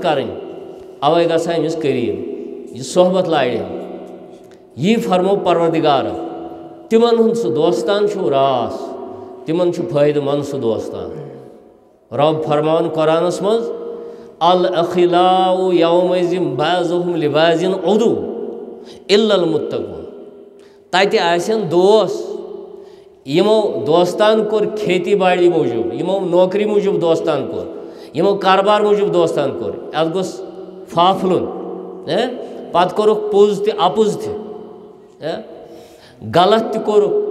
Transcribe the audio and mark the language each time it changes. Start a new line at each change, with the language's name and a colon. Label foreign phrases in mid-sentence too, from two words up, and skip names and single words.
Kashmiri: کرٕنۍ اَوَے گژھٕ ہا أمِس قریٖب یہِ صحبت لارِ یی فرمو پروردگارن تِمن ہُنٛد سُہ دوستان چھُ راس تِمن چھُ فٲیدٕ منٛد سُہ دوستان رۄب فرماوان قرآنس منٛز
Arabic: الاخلاء یومئذ بعضُہم لبعض عدو الا
Kashmiri: المتقون تتہِ آسن دوس یِمو دوستان کوٚر کھیتی باڑی موٗجوٗب یِمو نوکری موٗجوٗب دوستان کوٚر یِمو کاربار موٗجوٗب دوستان کوٚر اَتھ گوٚژھ فافلُن پتہٕ کوٚرُکھ پوٚز تہِ اَپُز تہِ غلط تہِ کوٚرُکھ